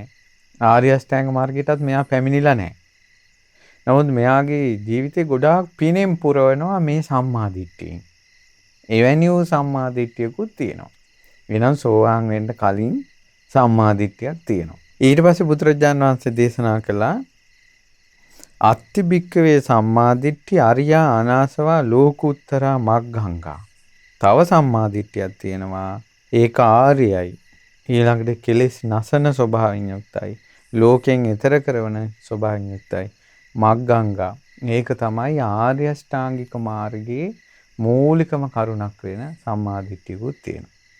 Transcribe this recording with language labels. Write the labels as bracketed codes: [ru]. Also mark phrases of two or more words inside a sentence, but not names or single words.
[si] ආර්ය අෂ්ටාංග මාර්ගයටත් මෙයා පැමිණිලා නැහැ. නමුත් මෙයාගේ ජීවිතේ ගොඩාක් පිනෙන් පුරවනවා මේ සම්මාදිට්ඨියෙන්. එවැනි වූ සම්මාදිට්ඨියකුත් තියෙනවා. එනම් සෝවාන් වෙන්න කලින් සම්මාදිට්ඨියක් තියෙනවා. ඊට පස්සේ බුදුරජාණන් වහන්සේ දේශනා කළා [pi] අත්ති භික්කවේ සම්මාදිට්ඨි අරියා අනාසවා ලෝකුත්තරා මග්ගංගා. [si] තව සම්මාදිට්ඨියක් තියෙනවා. ඒක ආර්යයි. ඊළඟට කෙලෙස් නසන ස්වභාවයෙන් යුක්තයි. ලෝකයෙන් එතර කරන ස්වභාවයෙන් යුක්තයි. මග්ගංගා. ඒක තමයි ආර්ය අෂ්ටාංගික මාර්ගයේ මූලිකම කරුණක් වෙන සම්මාදිට්ඨියකුත් තියෙනවා.